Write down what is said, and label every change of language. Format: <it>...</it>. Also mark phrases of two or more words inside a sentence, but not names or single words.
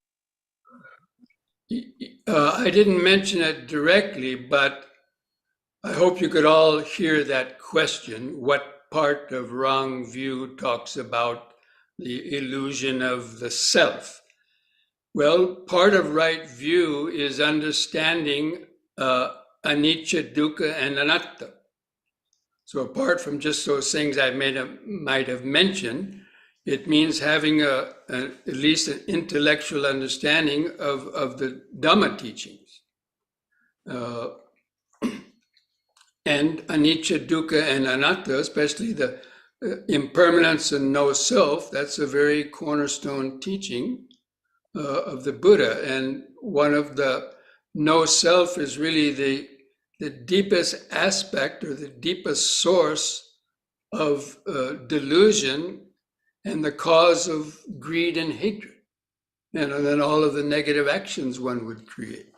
<en>I didn't mention it directly, but I hope you could all hear that question. What part of wrong view talks about the illusion of the self? Well, part of right view is understanding anicca, dukkha, and anatta. So apart from just those things I might have mentioned, it means having at least an intellectual understanding of the Dhamma teachings. And anicca, dukkha, and anatta, especially the impermanence and no self, that's a very cornerstone teaching of the Buddha. And one of the no self is really the deepest aspect or the deepest source of delusion and the cause of greed and hatred, and then all of the negative actions one would create.</en>